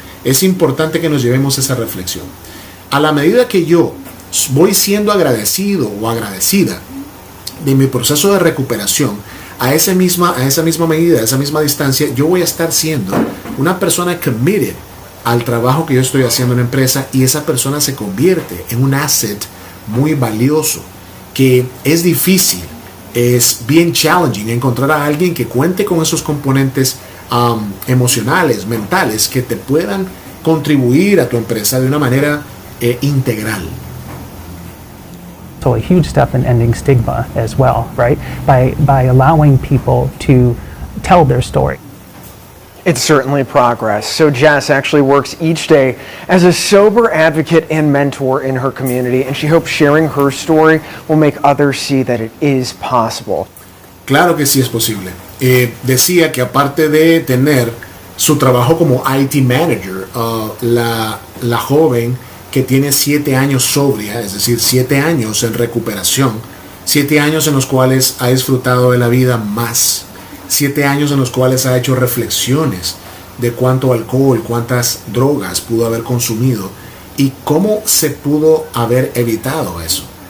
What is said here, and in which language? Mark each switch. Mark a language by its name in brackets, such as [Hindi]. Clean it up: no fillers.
[Spanish] es importante que nos llevemos esa reflexión. A la medida que yo voy siendo agradecido o agradecida de mi proceso de recuperación, a esa misma medida, a esa misma distancia, yo voy a estar siendo una persona committed al trabajo que yo estoy haciendo en la empresa, y esa persona se convierte en un asset muy valioso, que es difícil, es bien challenging encontrar a alguien que cuente con esos componentes emocionales, mentales, que te puedan contribuir a tu empresa de una manera integral. [English] So a huge step in ending stigma as well, right? By allowing people to tell their story. It's certainly progress. So Jess actually works each day as a sober advocate and mentor in her community, and she hopes sharing her story will make others see that it is possible. [Spanish] Claro que sí es posible. Decía que aparte de tener su trabajo como IT manager, la joven que tiene 7 años sobria, es decir, 7 años en recuperación, 7 años en los cuales ha disfrutado de la vida más, 7 años en los cuales ha hecho reflexiones de cuánto alcohol, cuántas drogas pudo haber consumido y cómo se pudo haber evitado eso.